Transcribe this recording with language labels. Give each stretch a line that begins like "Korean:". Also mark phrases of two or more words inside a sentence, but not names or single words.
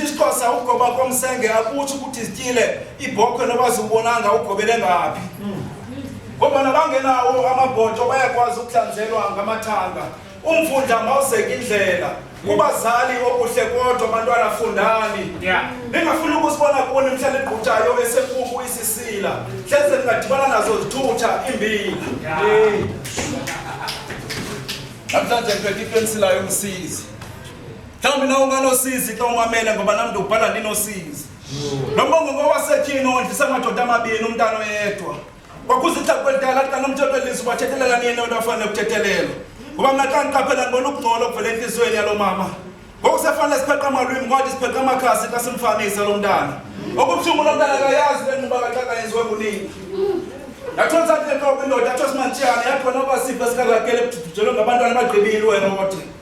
Xhosa: isiXhosa ugoba komsenge akutsho ukuthi sityile ibhokhwe noba ziwubonanga ugobele ngaphi ngoba nabangenawo amabhotho bayakwazi ukuhlanzelwa ngamathanga umfundla mawuzeka indlela kubazali okuhle kodwa abantwana fundani ningafuni ukusibona kuni mhlala igquthayo esenkukhu isisila hleze ningadibana nazo zithutha imbila namhlanje ngiphethe ipensila yomsizi mhlawumbi na unganosizi xa umamele ngoba nami ndikubhala ndinosizi nombongo ngowasetyhini ondlise amadoda amabini umntana oyedwa kwakuze ixhaka kwelidala xa nomthetho elizwe bathethelela nini into afanele kuthethelelwa ngoba mna xa ndiqaphela ndibona ukungcola okuvela entliziyweni yalo mama ngoku sefanele sipheqa amalwimi ngothi sipheqa amakhasi xa simfanise lo mntana okubuhlungu lo mntana akayazi le nquba kaxaka yenziwe ngunini yathonsa nto kwindoda yathi simantshiyane yakhona kwasipho esikakakele kujujelwe ngabantwana abagqibile wena wothi